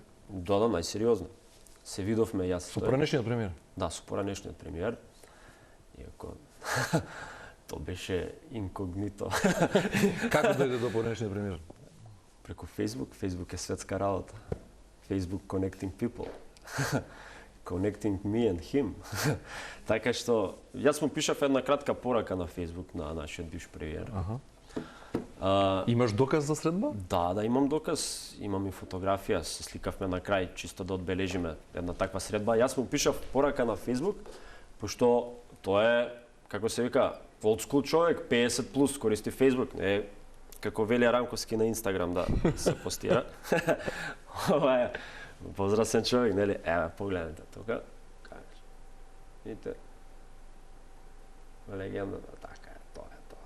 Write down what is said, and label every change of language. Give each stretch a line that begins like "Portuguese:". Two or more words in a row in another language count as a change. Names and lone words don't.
Macedonian: Да, најсериозно. Се видовме јас. Со поранешниот премиер? Да, со поранешниот премиер. Иако то беше инкогнито. Како дојде до поранешниот премиер? Преку Facebook. Facebook е светска работа.
English: Facebook connecting people. Connecting me and him.
Macedonian: Така што, јас му пишав една кратка порака на Facebook на нашиот бивш премиер. Имаш доказ за средба? Да, имам доказ. Имам и фотографија, се сликавме на крај, чисто да одбележиме една таква средба. Јас му пишав порака на Facebook, пошто тоа е, како се вика,
English: old school
Macedonian: човек, 50 плюс, користи Facebook, не како Велија Рамковски на Инстаграм да се постира. Ова е возрастен човек, нели? Еве, погледнете тука. Видите? Легендата, така е, тоа е тоа.